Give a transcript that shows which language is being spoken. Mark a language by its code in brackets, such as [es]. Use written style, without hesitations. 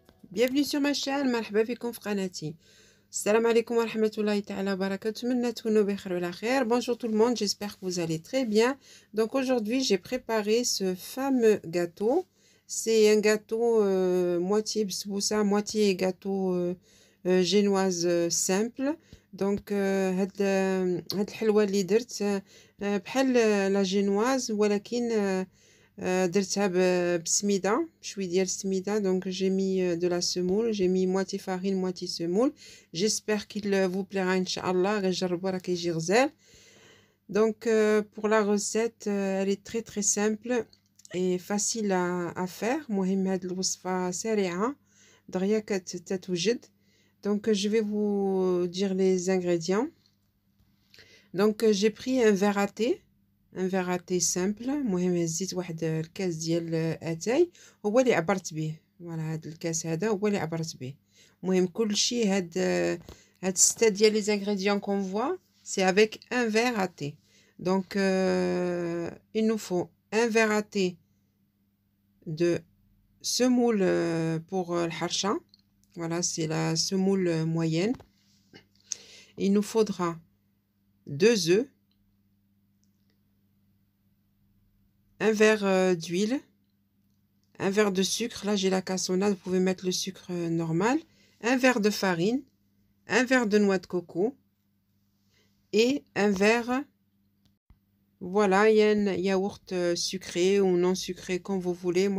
[fr] Bienvenue sur ma chaîne, [ar] مرحبا بكم في قناتي. السلام عليكم ورحمة الله تعالى وبركاته. أتمنى تكونوا بخير وعلى خير. [fr] Bonjour tout le monde, j'espère que vous allez très bien. Donc aujourd'hui, j'ai préparé ce fameux gâteau. C'est un gâteau moitié bsboussa, moitié gâteau génoise simple. [ar] Donc هاد الحلوة اللي درت بحال لا جينواز ولكن درتها بسميدة بشوي ديال السميدة. [fr] donc j'ai mis de la semoule, j'ai mis moitié farine moitié semoule. J'espère qu'il vous plaira inchallah. [ar] غير جربوا راه كيجي غزال. [fr] donc pour la recette elle est très très simple et facile à faire. [ar] مهم هاد الوصفة سريعة دغيا كتوجد. [fr] donc je vais vous dire les ingrédients. donc j'ai pris un verre à thé, ان فيغاتي سامبل. [ar] المهم هزيت واحد الكاس ديال اتاي هو اللي عبرت به. فوالا هاد الكاس هذا هو اللي عبرت به. المهم كلشي هاد الستة ديال [fr] لي زانغريديون كون فوا سي افيك ان فيغ ا تي. دونك il nous faut un verre à thé de semoule pour الحرشة. voilà c'est la semoule moyenne. il nous faudra 2 œufs, un verre d'huile, un verre de sucre, là j'ai la cassonade, vous pouvez mettre le sucre normal, un verre de farine, un verre de noix de coco et un verre, voilà, il y a un yaourt sucré ou non sucré comme vous voulez.